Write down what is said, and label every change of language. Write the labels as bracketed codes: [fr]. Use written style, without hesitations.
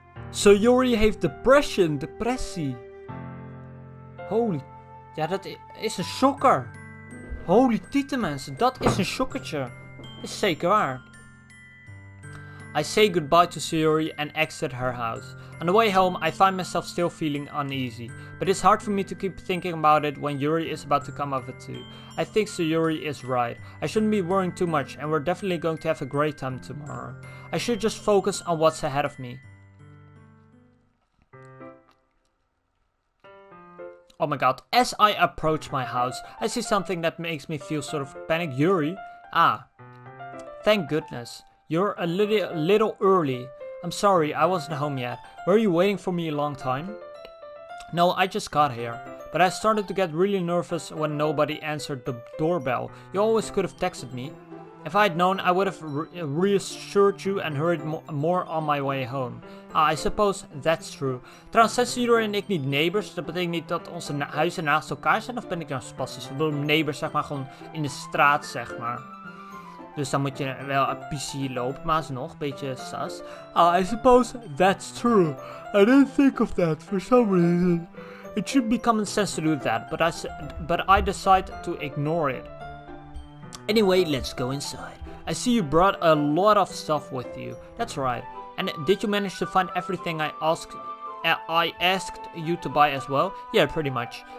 [nl] Sayori heeft depressie. Holy. Ja, dat is een shocker. Holy tieten mensen, dat is een shockertje. Is zeker waar. [en] I say goodbye to Sayori and exit her house. On the way home, I find myself still feeling uneasy, but it's hard for me to keep thinking about it when Yuri is about to come over too. I think Sayori is right. I shouldn't be worrying too much, and we're definitely going to have a great time tomorrow. I should just focus on what's ahead of me. Oh my god, as I approach my house, I see something that makes me feel sort of panicked. Yuri? Thank goodness. You're a little early. I'm sorry, I wasn't home yet. Were you waiting for me a long time? No, I just got here. But I started to get really nervous when nobody answered the doorbell. You always could have texted me. If I had known, I would have reassured you and hurried more on my way home. I suppose that's true. [nl] Trouwens, zijn Sayori en ik niet neighbors? Dat betekent niet dat onze huizen naast elkaar zijn? Of ben ik nou spastisch? Ik bedoel, neighbors, zeg maar, gewoon in de straat, zeg maar. Dus dan moet je wel een PC lopen, maar alsnog, een beetje sas. [en] I suppose that's true. I didn't think of that for some reason. It should be common sense to do that, but I decide to ignore it. Anyway, let's go inside. I see you brought a lot of stuff with you. That's right. And did you manage to find everything I asked you to buy as well? Yeah, pretty much.